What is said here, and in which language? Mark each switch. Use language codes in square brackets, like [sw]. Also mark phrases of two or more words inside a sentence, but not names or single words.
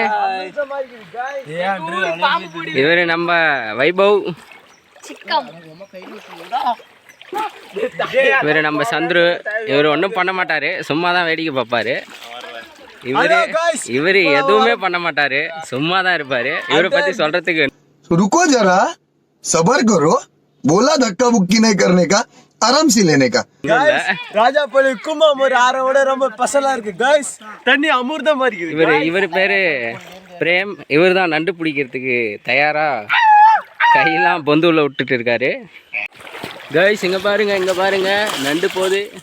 [ta] இவர் நம்ம வைபவ். இவர் நம்ம சந்துரு. இவர் ஒன்றும் பண்ண மாட்டார், சும்மா தான் வேடிக்கை பார்ப்பாரு. இவர் எதுவுமே பண்ண மாட்டார், சும்மா தான் இருப்பார். இவரை பற்றி சொல்கிறதுக்கு [hi] रुको जरा सबर करो बोला धक्का बुक्की नहीं करने का आराम से लेने का [ta] ராஜாப்பள்ளி கும்பம் ஒரு ஆரோட ரொம்ப பசலா இருக்கு गाइस தண்ணி அமிர்தம் மாதிரி இருக்கு இவர் பேரு பிரேம். இவர் தான் நண்டு பிடிக்கிறதுக்கு தயாரா கையெல்லாம் பொந்துள்ள விட்டுட்டு இருக்காரு. गाइस இங்க பாருங்க நண்டு போகுது.